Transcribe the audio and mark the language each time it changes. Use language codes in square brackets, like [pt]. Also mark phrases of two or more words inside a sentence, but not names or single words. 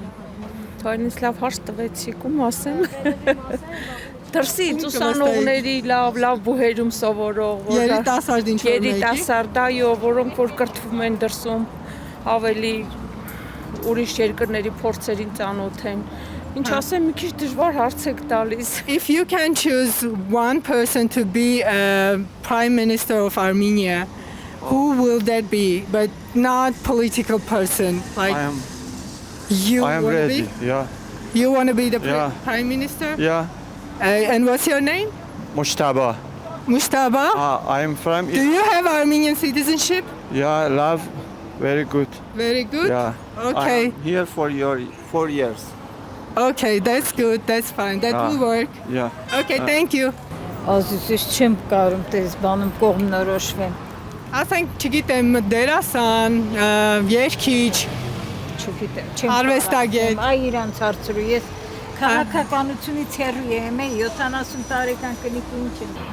[hy] Թույնից լավ հարց տվեցիք, ում ասեմ։ Դրսից ուսանողների լավ բուհերում սովորող, երիտասարդ ինչ որ մեկի։ Երիտասարդ, այո, որոնք որ կրթվում են դրսում, ավելի ուրիշ երկրների փորձերին ծանոթ են։ Ինչ ասեմ, մի քիչ դժվար հարց եք տալիս։ [en] If you can choose one person to be a prime minister of Armenia, who will that be? But not political person. Like I am you ready. be? Yeah. You want to be the Yeah. prime minister? Yeah, And what's your name? Mushtaba. Mustafa? I am from. Do you have Armenian citizenship? Yeah, love. Very good. Very good. Yeah. Okay. I'm here for 4 years. Okay, that's good. That's fine. That will work. Yeah. Okay, thank you. [hy] Ազիզս չեմ կարում դες բանում կողմնորոշվեմ։ Ասենք, չգիտեմ, դերասան, երգիչ, Չգիտեմ, չեմ Արվեստագետ։ Այ իրանց հարցրու ես քաղաքականությունից հեռու եմ, 70 տարեկան կնիկ ինչ եմ։